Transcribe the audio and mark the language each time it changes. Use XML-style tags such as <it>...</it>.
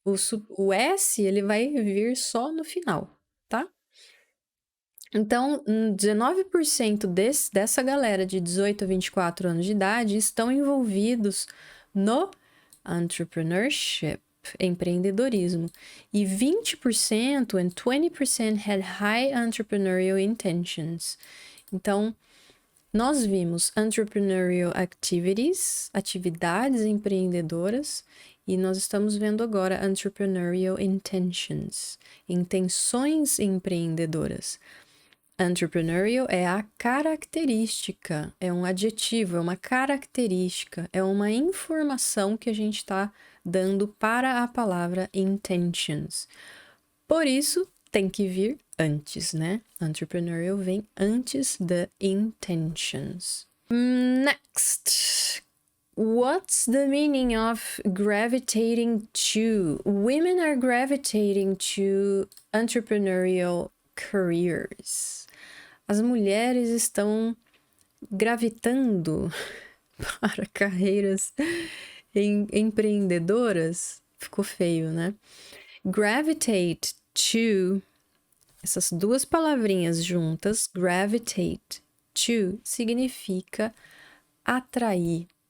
<pt>O S, ele vai vir só no final, tá? Então, 19% dessa galera de 18 a 24 anos de idade estão envolvidos no entrepreneurship, empreendedorismo.</pt> <en>E 20% and 20% had high entrepreneurial intentions.</en> <pt>Então, nós vimos entrepreneurial activities, atividades empreendedoras, e nós estamos vendo agora entrepreneurial intentions, intenções empreendedoras. Entrepreneurial é a característica, é um adjetivo, é uma característica, é uma informação que a gente está dando para a palavra intentions. Por isso, tem que vir antes, né? Entrepreneurial vem antes da intentions.</pt> <en>Next. What's the meaning of gravitating to? Women are gravitating to entrepreneurial careers.</en> <pt>As mulheres estão gravitando para carreiras empreendedoras. Ficou feio, né? Gravitate to, essas duas palavrinhas juntas, gravitate to, significa atrair.</pt>